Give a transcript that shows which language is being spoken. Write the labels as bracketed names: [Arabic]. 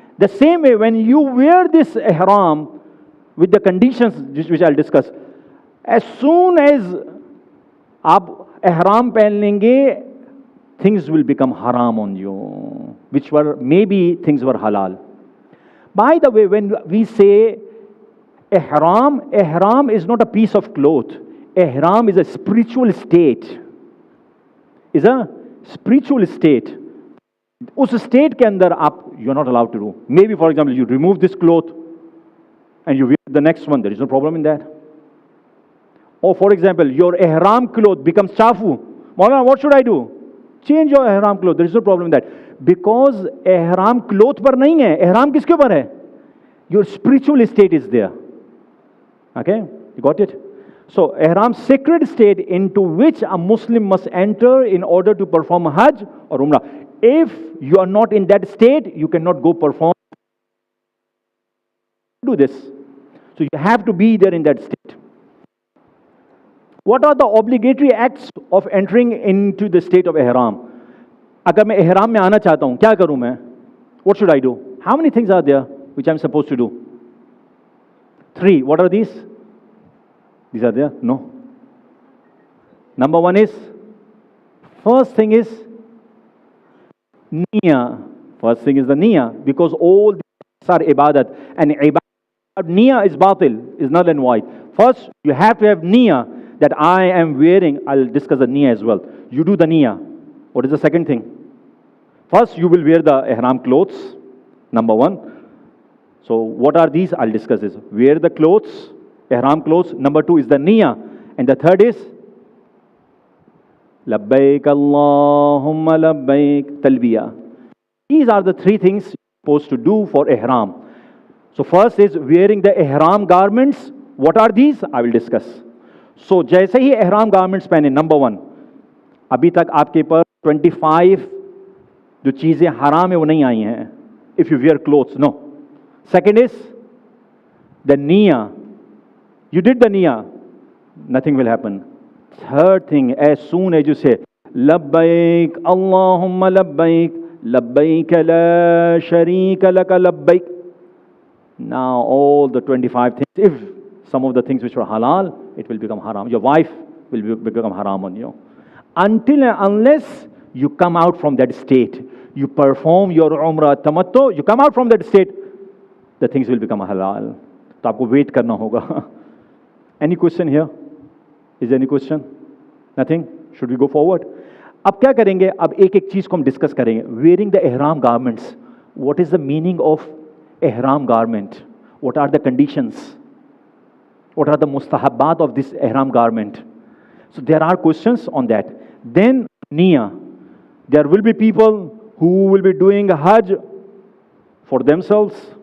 [English] The same way, when you wear this ihram with the conditions which I'll discuss, as soon as [Hindi] आप ihram पहन लेंगे, [English] things will become haram on you. which were maybe things were halal. By the way, when we say ihram, ihram is not a piece of cloth. Ihram is a spiritual state. Is a spiritual state. [Hindi] उस state के अंदर आप [English] You are not allowed to do. Maybe for example you remove this cloth and you wear the next one, there is no problem in that. Or for example, your ihram cloth becomes chafu. Maulana, what should I do? Change your ihram cloth. There is no problem in that. [Hindi] Because ihram cloth पर नहीं है. Ihram किसके ऊपर है? [English] Your spiritual state is there. Okay? You got it? So, ihram, sacred state into which a Muslim must enter in order to perform Hajj or Umrah. If you are not in that state, you cannot go perform. Do this. So, you have to be there in that state. What are the obligatory acts of entering into the state of ihram? [Hindi] अगर मैं ihram में आना चाहता हूँ, क्या करूँ मैं? [English] What should I do? How many things are there which I'm supposed to do? 3. What are these? These are there? No. Number 1 is, first thing is niyyah. First thing is the niyyah, because all these are ibadat, and ibadat, niyyah is batil, is null and void. First, you have to have niyyah that I am wearing. I'll discuss the niyyah as well. You do the niyyah. What is the second thing? First, you will wear the ihram clothes, number 1. So, what are these? I'll discuss this. Wear the clothes, ihram clothes. Number 2 is the niyyah. And the third is labbaik Allahumma labbaik, talbiyah. These are the 3 things you're supposed to do for ihram. So, first is wearing the ihram garments. What are these? I will discuss. [Hindi] So, जैसे ही ihram garments पहने, number 1, अभी तक आपके पर 25 जो चीज़ें हराम है वो नहीं आई हैं. [English] If you wear clothes, no. Second is the niyyah. You did the niyyah, nothing will happen. Third thing, as soon as you say labbaik Allahumma labbaik, labbaik la sharika laka labbaik, now all the 25 things, if some of the things which were halal, it will become haram. Your wife will become haram on you. Until and unless you come out from that state, you perform your umrah tamattu, you come out from that state, the things will become halal. [Hindi] तो आपको wait करना होगा. [English] Any question here? Is there any question? Nothing? Should we go forward? [Hindi] अब क्या करेंगे? अब एक एक चीज को हम डिस्कस करेंगे. [English] Wearing the ihram garments. What is the meaning of ihram garment? What are the conditions? What are the mustahabbat of this ihram garment? So there are questions on that. Then niyyah. There will be people who will be doing Hajj for themselves.